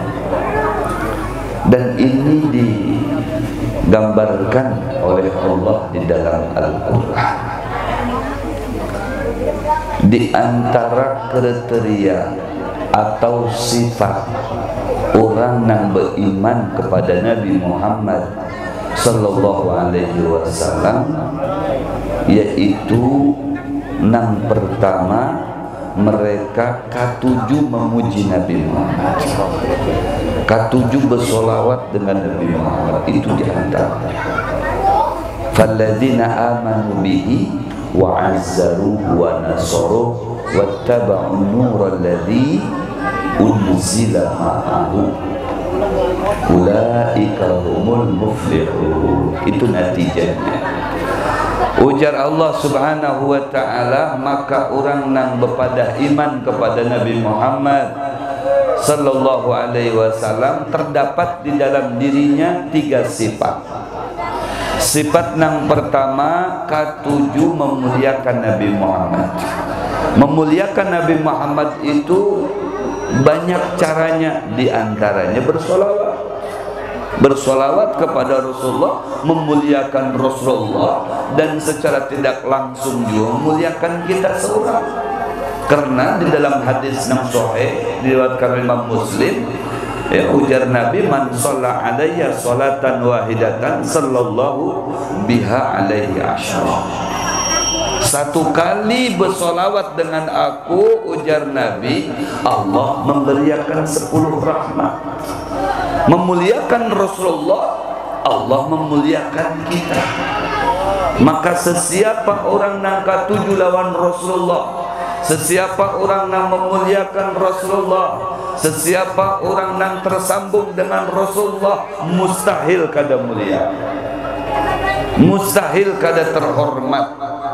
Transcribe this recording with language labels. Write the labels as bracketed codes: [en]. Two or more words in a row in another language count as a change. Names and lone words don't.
[id] Dan ini digambarkan oleh Allah di dalam Al-Quran. Di antara kriteria atau sifat orang yang beriman kepada Nabi Muhammad [ar] صلى الله عليه وسلم, [id] yaitu yang pertama, mereka katuju memuji Nabi Muhammad, katuju bersolawat dengan Nabi Muhammad. Itu diantara [ar] فالذين آمنوا به و عزروه و نصروه واتبعوا النور الذي أنزل معه أولئك هم المفلحون. [id] Itu natijanya. Ujar Allah [ar] سبحانه وتعالى, [id] maka orang yang berpada iman kepada Nabi Muhammad [ar] صلى الله عليه وسلم [id] terdapat di dalam dirinya 3 sifat. Sifat yang pertama, katuju memuliakan Nabi Muhammad. Memuliakan Nabi Muhammad itu banyak caranya, diantaranya bersolawat. Bersolawat kepada Rasulullah, memuliakan Rasulullah, dan secara tidak langsung juga memuliakan kita seorang. Karena di dalam hadis yang sahih diriwayatkan Imam Muslim, ya, ujar Nabi, [ar] من صلى علي صلاة واحدة صلى الله بها عليه عشرا. [id] 1 kali bersolawat dengan aku, ujar Nabi, Allah memberiakan 10 rahmat. Memuliakan Rasulullah, Allah memuliakan kita. Maka sesiapa orang yang katuju lawan Rasulullah, sesiapa orang yang memuliakan Rasulullah, sesiapa orang yang tersambung dengan Rasulullah, mustahil kada mulia, mustahil kada terhormat.